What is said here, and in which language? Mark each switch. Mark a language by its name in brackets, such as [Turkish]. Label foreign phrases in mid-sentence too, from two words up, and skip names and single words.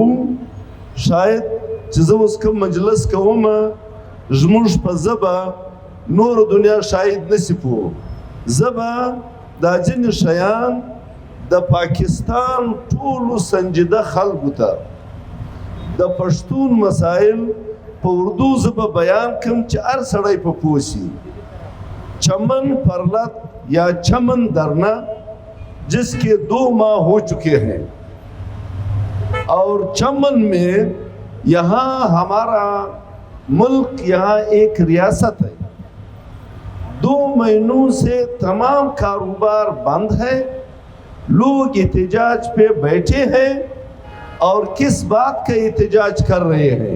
[Pashto] شاید چې زه اوس کوم مجلس کوم زموږ په ژبه نور دنیا شاید نسی پوه، زه به دا ځینې شیان د پاکستان ټولو سنجیده خلکو ته د پښتون مسائل په اردو ژبه بیان کړم چې هر سړی په پوه شي۔ [Urdu] چمن پرلت یا چمن درنا جس کے 2 ماہ ہو چکے ہیں، اور چمن میں یہاں ہمارا ملک یہاں ایک ریاست ہے، 2 مہینوں سے تمام کاروبار بند ہے، لوگ احتجاج پہ بیٹھے ہیں، اور کس بات کا احتجاج کر رہے ہیں؟